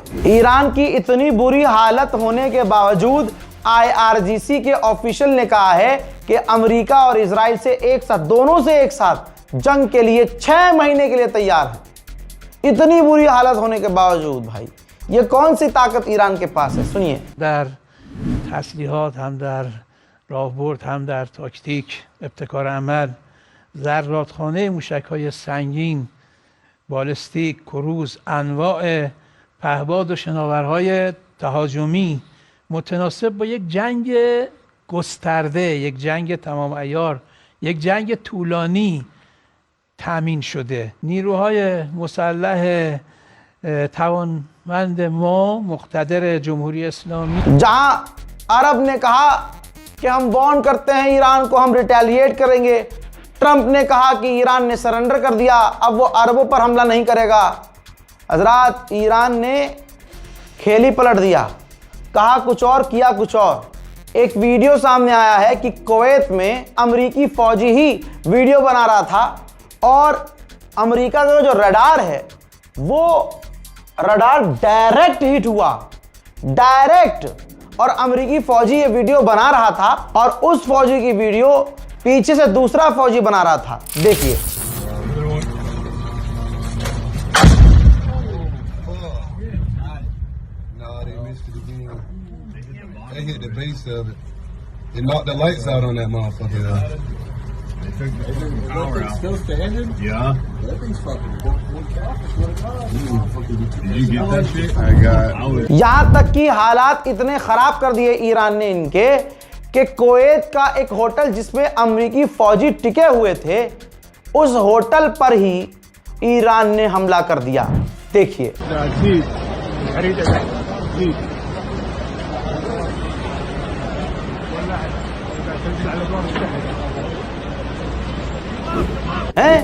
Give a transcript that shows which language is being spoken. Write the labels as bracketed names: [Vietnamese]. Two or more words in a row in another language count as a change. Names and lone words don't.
[Hindi] ईरान की इतनी बुरी हालत होने के बावजूद IRGC के ऑफिशियल ने कहा है कि अमेरिका और इजराइल से एक साथ, दोनों से एक साथ जंग के लिए 6 महीने के लिए तैयार है। इतनी बुरी हालत होने के बावजूद भाई, ये कौन सी ताकत ईरान के पास है? सुनिए। [Persian] در تسلیحات هم در راهبرد هم در تاکتیک ابتکار عمل ذراتخانه موشک‌های سنگین، بالستیک، کروز، انواع پهباد و شناورهای تهاجمی متناسب با یک جنگ گسترده، یک جنگ تمام عیار، یک جنگ طولانی تامین شده. نیروهای مسلح قدرتمند ما مقتدر جمهوری اسلامی [Hindi] जहां अरब ने कहा कि हम वार्न करते हैं ईरान को, हम रिटेलिएट करेंगे। ट्रंप ने कहा कि ईरान ने सरेंडर कर दिया, अब वो अरबों पर हमला नहीं करेगा। हजरात, ईरान ने खेल ही पलट दिया, कहा कुछ और किया कुछ और। एक वीडियो सामने आया है कि कुवैत में अमेरिकी फौजी ही वीडियो बना रहा था और अमेरिका का जो रडार है वो रडार [English] direct hit [Hindi] हुआ, डायरेक्ट। और अमेरिकी फौजी ये वीडियो बना रहा था और उस फौजी की वीडियो पीछे से दूसरा फौजी बना रहा था। देखिए, [English] They hit the base of it. It knocked the lights out on that motherfucker. Power out. Still standing? Yeah. That thing's fucking Did you get that shit? I got. [Hindi] यहां तक कि हालात इतने खराब कर दिए ईरान ने इनके कि कुवैत का एक होटल जिसमें अमेरिकी फौजी टिके हुए थे, उस होटल पर ही ईरान ने हमला कर दिया। देखिए, हैं?